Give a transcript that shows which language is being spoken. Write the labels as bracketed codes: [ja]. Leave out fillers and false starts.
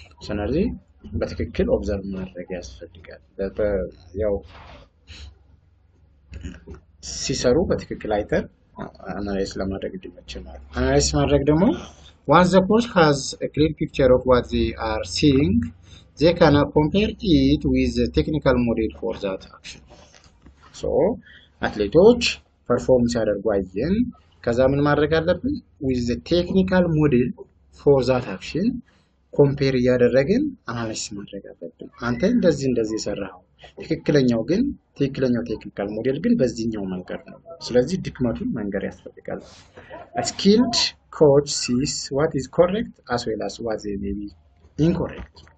[am] ስለዚህ በትክክል ኦብዘርቭ ማድረግ ያስፈልጋል። ያው ሲሰሩ በትክክል አይተን አናላይዝ ለማድረግ እንዲመችን ማለት ነው። አናላይዝ ማድረግ ደግሞ [en] once the coach has a clear picture of what they are seeing, they can compare it with the technical model for that action. [am] So አትሌቶች ፐርፎርም ሲያደርጉ አየን። ከዛ ምን ማድረግ አለብን? [en] with the technical model for that action [am] ኮምፔር እያደረግን አናላይዝ ማድረግ አለብን። አንተ እንደዚህ የሰራው ትክክለኛው ቴክኒካል ሞዴል ግን በዚህኛው መንገድ ነው። ስለዚህ ድክመቱን መንገር ያስፈልጋል። [en] a skilled coach sees what is correct as well as what may be incorrect.